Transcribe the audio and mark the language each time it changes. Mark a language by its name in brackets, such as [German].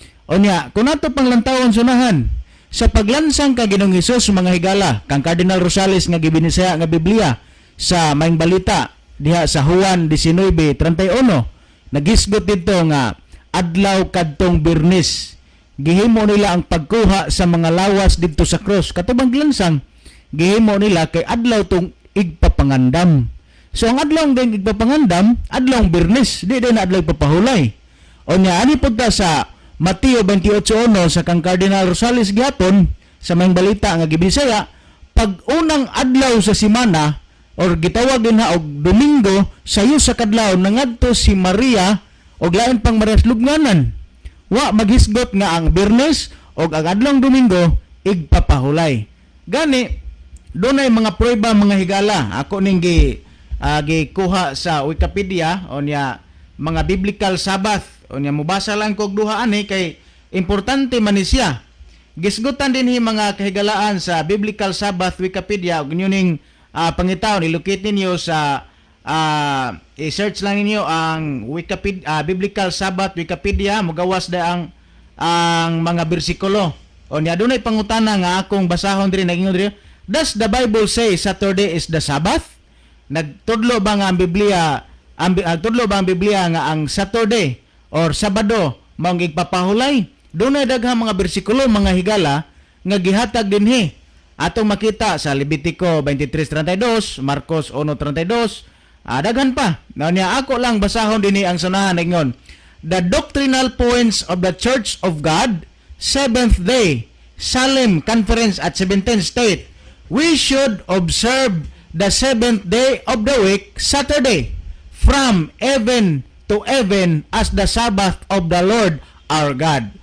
[Cebuano] O niya kun ato panglantawon sunahan sa paglansang ka Ginoong Hesus mga higala kang Cardinal Rosales nga gibinisaya nga Biblia sa Maing Balita diha sa Juan 19:31 nagisgot dito nga adlaw kadtong Biyernes gihimo nila ang pagkuha sa mga lawas didto sa cross katubang lansang gihimo nila kay adlaw tong igpapangandam. So ang adlaw ng igpapangandam adlaw Biyernes di na adlaw papahulay. O nya ani pud ta sa Mateo 28:1 sa kang Cardinal Rosales gihapon sa mayang balita nga gibisaya, pag unang adlaw sa semana or gitawag din og Domingo, sayo sa kadlaw nangadto si Maria og lain pang Marias lubnganan. Wa maghisgot nga ang Biyernes og ang adlawng Domingo igpapahulay. Gani dunay mga prueba mga higala. Ako ning gikuha sa Wikipedia onya mga biblical Sabbath onya mubasa lang kog duha ani kay importante man ni siya. Gisgutan din hi mga kahigalaan sa Biblical Sabbath Wikipedia ug ning pangitaw ilocate ninyo sa i-search lang ninyo ang Wikipedia Biblical Sabbath Wikipedia mugawas da ang mga bersikulo. Onya dunay pangutana nga akong basahon diri nagingon diri. [English] Does the Bible say Saturday is the Sabbath? [Cebuano] Nagtudlo ba nga ang Biblia tudlo ba ang Biblia nga ang Saturday or Sabado mao ang igpapahulay? Dunay daghang mga bersikulo mga higala nga gihatag dinhi. Atong makita sa Levitico 23:32, Marcos 1:32, daghan pa. Now niya ako lang basahon dinhi ang sunahan ingon. [English] The doctrinal points of the Church of God, Seventh Day, Solemn Conference at 17th State. We should observe the seventh day of the week, Saturday, from even to even as the Sabbath of the Lord our God.